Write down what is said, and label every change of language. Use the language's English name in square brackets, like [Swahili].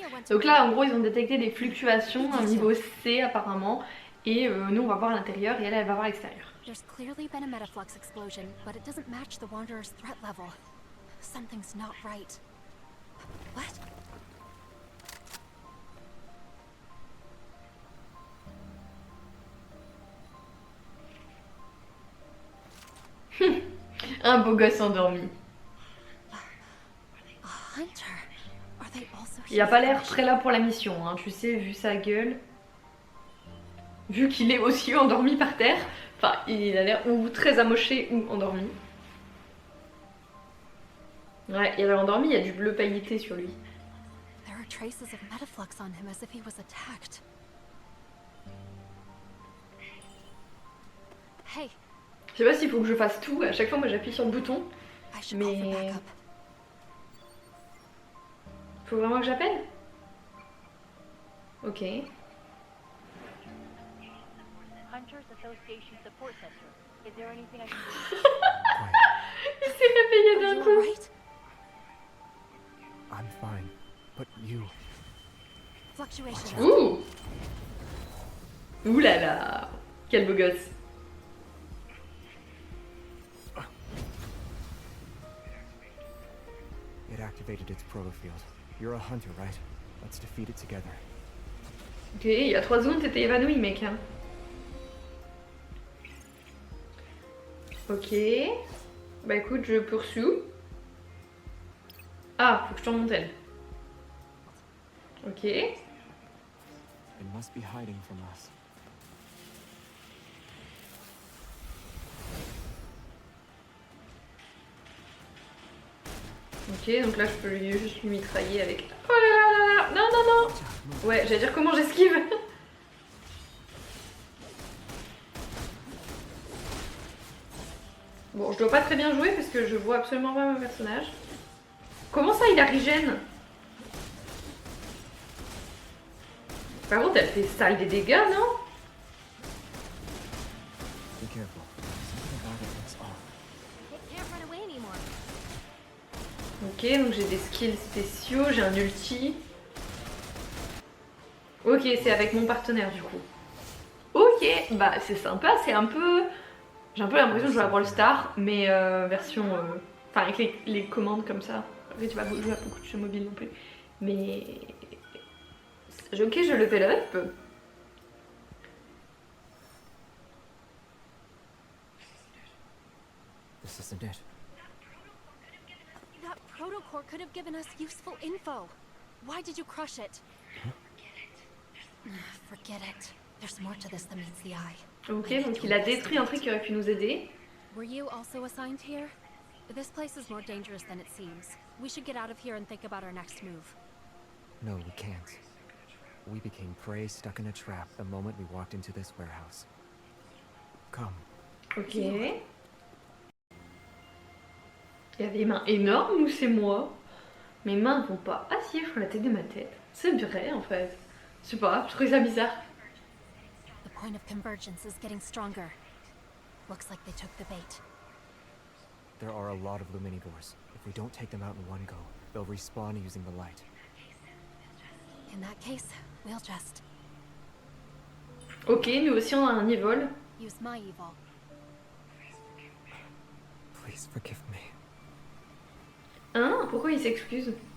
[French] Donc là en gros ils ont détecté des fluctuations à un niveau C apparemment. Et nous on va voir à l'intérieur et elle va voir à l'extérieur. [English] There's clearly been a metaflux explosion, but it doesn't match the Wanderer's threat level. Something's not right. What? [French] Un beau gosse endormi. [English] A hunter? Are they also [French] Il a pas l'air très là pour la mission, hein, tu sais, vu sa gueule. vu qu'il est aussi endormi par terre. Enfin, il a l'air ou très amoché ou endormi. Ouais, il a l'air endormi, il y a du bleu pailleté sur lui. [English] There are traces of Metaflux on him as if he was attacked. Hey, [French] Je sais pas s'il faut que je fasse tout, à chaque fois moi j'appuie sur le bouton. [English] I should call for [French] Mais... [English] backup. [French] Faut vraiment que j'appelle? Ok. [English] Hunters Association Support Center. Is there anything I can do? [French] Il s'est réveillé [English] Are [French] d'un [English] you [French] coup. [English] alright? I'm fine, but you. Fluctuations. [French] Ouh. Ouh là là. Quel beau gosse. [English] It activated its protofield. You're a hunter, right? Let's defeat it together. [French] Ok, il y a 3 secondes t'étais évanoui mec. Hein. Ok. Bah écoute, je poursuis. Ah, faut que je tourne mon tel. Ok. [English] It must be hiding from us. [French] Ok, donc là je peux juste lui mitrailler avec... Oh là là là là. Non, non, non. Ouais, j'allais dire comment j'esquive. Bon, je dois pas très bien jouer parce que je vois absolument pas mon personnage. Comment ça, il a régène? Par contre, elle fait sale des dégâts, non? [English] Be careful. Something about it looks off. It can't run away anymore. [French] Ok, donc j'ai des skills spéciaux, j'ai un ulti. Ok, c'est avec mon partenaire du coup. Ok, bah c'est sympa, c'est un peu... J'ai un peu l'impression de jouer à Brawl Stars, mais version... Enfin, avec les commandes comme ça. Après, tu vas jouer à beaucoup de jeux mobiles non plus. Mais... Ok, je level up. [English] This isn't it. That protocore could have given us useful info. Why did you crush it? Forget it. There's more to this than meets the eye. [French] Ok, donc il a détruit un truc qui aurait pu nous aider. [English] Were you also assigned here? This place is more dangerous than it seems. We should get out of here and think about our next move. No, we can't. We became prey stuck in a trap the moment we walked into this warehouse. Come. [French] Ok. Il y a des mains énormes ou c'est moi? Mes mains vont pas assis sur la tête de ma tête. C'est vrai en fait. Je sais pas, je trouvais ça bizarre. [English] The point of convergence is getting stronger. Looks like they took the bait. There are a lot of Luminivores. If we don't take them out in one go, they'll respawn using the light. In that case, we'll just [French] Ok, nous aussi on a un evol. [English] use my evil. Please forgive me. [French] Hein? Pourquoi il s'excuse?